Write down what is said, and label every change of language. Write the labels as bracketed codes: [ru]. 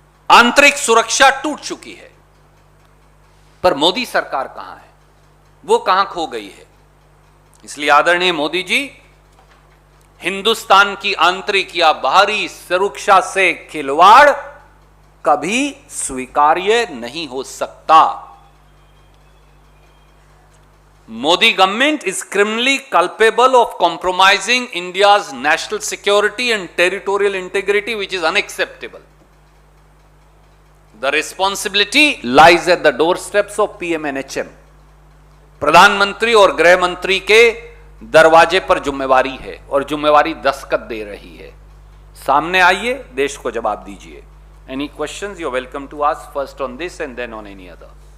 [hi] आंतरिक सुरक्षा टूट चुकी है। पर मोदी सरकार कहां है? वो कहां खो गई है? इसलिए आदरणीय मोदी जी, हिंदुस्तान की आंतरिक या बाहरी सुरक्षा से खिलवाड़ कभी स्वीकार्य नहीं हो सकता। [en] Modi government is criminally culpable of compromising India's national security and territorial integrity, which is unacceptable. The responsibility lies at the doorsteps of PM&HM. [hi] प्रधानमंत्री और गृह मंत्री के दरवाजे पर जिम्मेवारी है और जिम्मेवारी दस्तखत दे रही है। सामने आइए, देश को जवाब दीजिए। [en] Any questions? You're welcome to ask first on this and then on any other.